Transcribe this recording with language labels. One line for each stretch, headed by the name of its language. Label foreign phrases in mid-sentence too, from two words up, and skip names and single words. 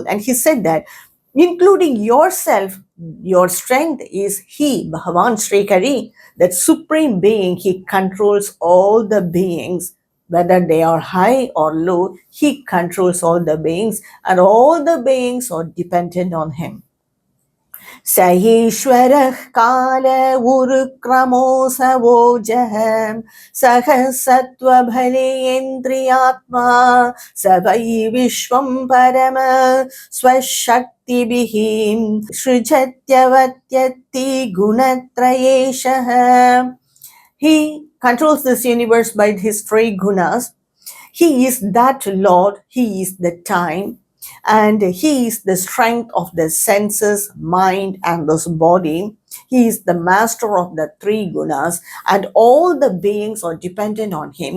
English: And he said that, including yourself, your strength is he, Bhagavan Sri Hari, that supreme being. He controls all the beings, whether they are high or low. He controls all the beings, and all the beings are dependent on him.
Sanskrit: स ईश्वरः काल उरुक्रमोऽसावोजः सहः सत्त्वबलेन्द्रियात्मा स एव विश्वं परमः स्वशक्त्या सृजत्यवत्यत्ति गुणत्रयेशः.
English: He controls this universe by his three gunas. He is that Lord, he is the time, and he is the strength of the senses, mind, and this body. He is the master of the three gunas, and all the beings are dependent on him.